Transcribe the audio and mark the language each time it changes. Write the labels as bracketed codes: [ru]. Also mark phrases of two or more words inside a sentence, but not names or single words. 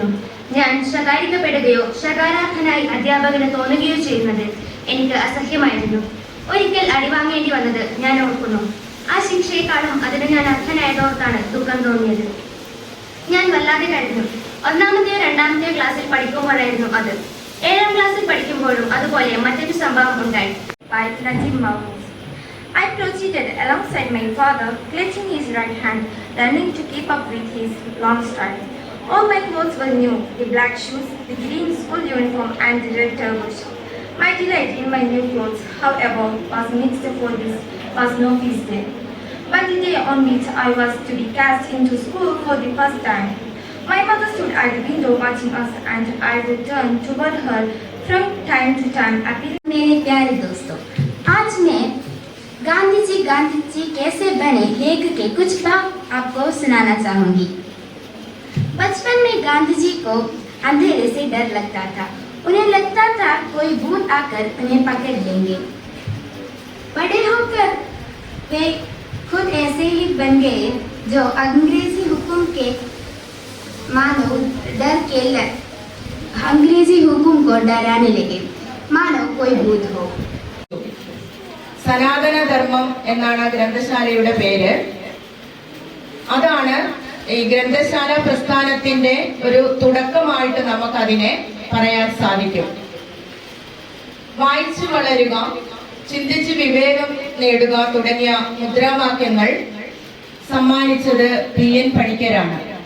[ml] ഞാൻ ശകാരിക്കപ്പെടുകയോ ശകാരാർഹനായി അധ്യാപകന് തോന്നുകയോ ചെയ്യുന്നത് എനിക്ക് അസഹ്യമായിരുന്നു. ഒരിക്കൽ അടിവാങ്ങേണ്ടി വന്നത് ഞാൻ ഓർക്കുന്നു. ആ ശിക്ഷയെക്കാളും അതിന് ഞാൻ അർഹനായതോർത്താണ് ദുഃഖം തോന്നിയത്. ഞാൻ വല്ലാതെ കരഞ്ഞു. 1ാമത്തെയോ 2ാമത്തെയോ ക്ലാസ്സിൽ പഠിക്കുമ്പോഴായിരുന്നു അത്. 7ാം ക്ലാസ്സിൽ പഠിക്കുമ്പോഴും അതുപോലെ മറ്റൊരു സംഭവം ഉണ്ടായി. [en] I proceeded alongside my father, clutching his right hand, learning to keep up with his long stride. All my clothes were new, the black shoes, the green school uniform and the red turbans. My delight in my new clothes, however, was mixed, for this was no feast day, but the day on which I was to be cast into school for the first time. My mother stood at the window watching us, and I would turn toward her from time to time, appealing. [hi] मेरे प्यारे दोस्तों, आज मैं गांधी जी कैसे बने लेख के कुछ भाग आपको सुनाना चाहूंगी। बचपन में गांधी जी को अंधेरे से डर लगता था। उन्हें लगता था कोई भूत आकर उन्हें पकड़ लेंगे। बड़े होकर वे खुद ऐसे ही बन गए जो अंग्रेजी हुक्म के मानो अंग्रेजी हुक्म को डराने लगे, मानो कोई भूत हो। [ml] സനാതനധർമ്മം എന്നാണ് ഗ്രന്ഥശാലയുടെ പേര്. അതാണ് ഈ ഗ്രന്ഥശാല പ്രസ്ഥാനത്തിന്റെ ഒരു തുടക്കമായിട്ട് നമുക്കതിനെ പറയാൻ സാധിക്കും. വായിച്ചു വളരുക, ചിന്തിച്ച് വിവേകം നേടുക തുടങ്ങിയ മുദ്രാവാക്യങ്ങൾ സമ്മാനിച്ചത് PN പണിക്കരാണ്.